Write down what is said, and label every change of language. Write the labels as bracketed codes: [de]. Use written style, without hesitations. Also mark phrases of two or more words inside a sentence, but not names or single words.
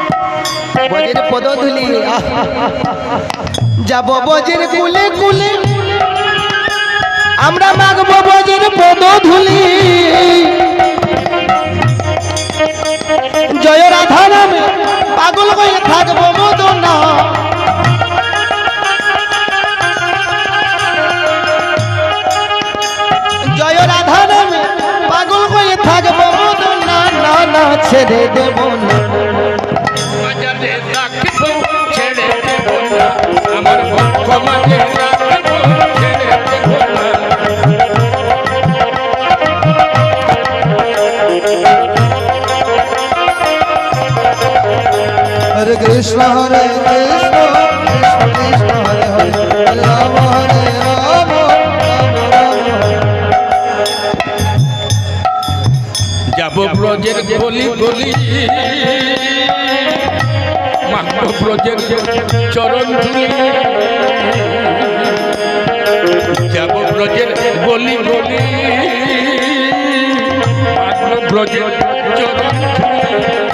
[bn] বজের পদধূলি যাব বজের কুলে কুলে আমরা মাগবো বজের পদধূলি জয় রাধা নামে পাগল হয়ে থাকবো মদনা জয় রাধা নামে পাগল হয়ে থাকবো মদনা না না ছেড়ে দেব না মাঝে রাখবো ছেড়ে দেব না আমার পক্ষ মাঝে রাখবো ছেড়ে দেব না [sa] हरे कृष्ण कृष्ण कृष्ण हरे हरे राम हरे राम राम [bn] যাব ব্রজের গলি গলি মাগবো ব্রজের চরণ ধুলি যাব ব্রজের গলি গলি মাগবো ব্রজের চরণ ধুলি